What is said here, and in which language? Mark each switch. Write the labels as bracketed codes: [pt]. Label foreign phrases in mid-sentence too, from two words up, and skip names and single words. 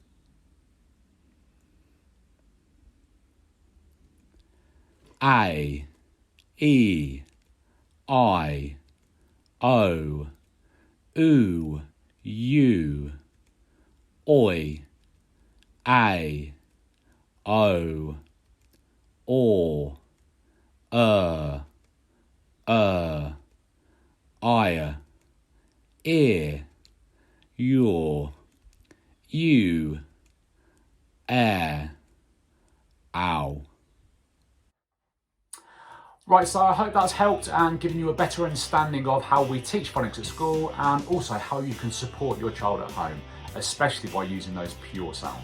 [en] A, E, I, O, U, oi, A, O, I, ear, your, you, air, ow. Right, so I hope that's helped and given you a better understanding of how we teach phonics at school and also how you can support your child at home, especially by using those pure sounds.